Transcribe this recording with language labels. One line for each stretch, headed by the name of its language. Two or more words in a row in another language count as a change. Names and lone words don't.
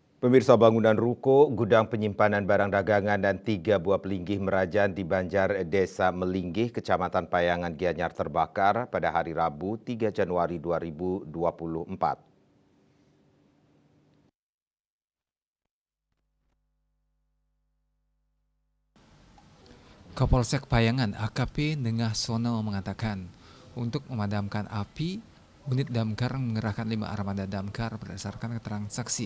Indonesian: Pemirsa, bangunan ruko, gudang penyimpanan barang dagangan dan 3 buah pelinggih merajan di Banjar Desa Melinggih, Kecamatan Payangan Gianyar terbakar pada hari Rabu 3 Januari 2024. Kapolsek Payangan AKP Nengah Sono mengatakan, untuk memadamkan api, unit damkar mengerahkan 5 armada damkar berdasarkan keterangan saksi.